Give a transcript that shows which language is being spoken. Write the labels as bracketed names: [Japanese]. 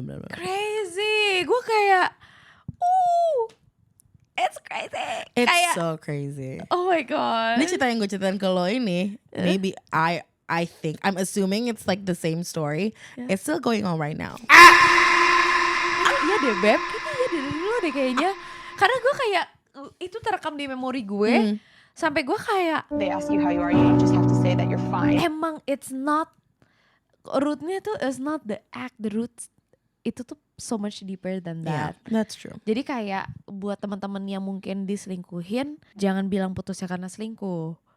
[English] Crazy, [Indonesian] gue kayak, [English] it's crazy. It's [Indonesian] Kayak, [English] so crazy. oh my god. [Indonesian] Ini cerita yang gue ceritain ke lo ini, [English] maybe I think, I'm assuming it's like the same story. It's still going on right now. [Indonesian] Iya deh Beb, kita ya dari dulu deh kayaknya. Karena gue kayak, itu terekam di memori gue. Sampai gue kayak, [English] They ask you how you are, you just have to say that you're fine. [Indonesian] emang [English] it's not, [Indonesian] rootnya tuh [English] is not the act, the roots. [Indonesian] Itu tuh [English] so much deeper than Yeah, that. that's true. [Indonesian] Jadi kayak buat teman-teman yang mungkin diselingkuhin, jangan bilang putusnya karena selingkuh.